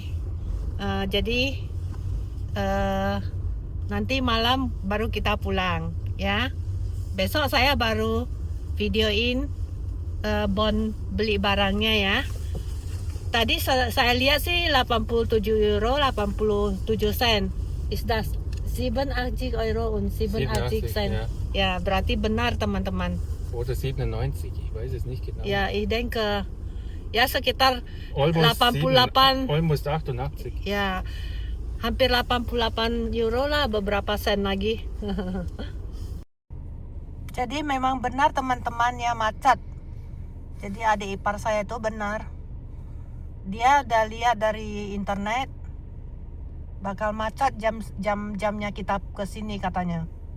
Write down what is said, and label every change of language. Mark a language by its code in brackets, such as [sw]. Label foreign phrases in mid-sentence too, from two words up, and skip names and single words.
[id] Jadi nanti malam baru kita pulang ya. Besok saya baru videoin bon beli barangnya ya. Tadi saya lihat sih 87 euro 87 sen. [de] Is das 87 Euro und 87 Cent. Ja, [id] berarti benar teman-teman. [de] Oder 97, ich weiß es nicht genau. [id] Ya, [de] ich denke [id] ya sekitar Almost 88. Almost 88. Ya, hampir 88 euro lah, beberapa sen lagi. Jadi memang benar teman-teman ya, macet. Jadi adik ipar saya itu benar. Dia udah lihat dari internet bakal macet jamnya kita ke sini katanya.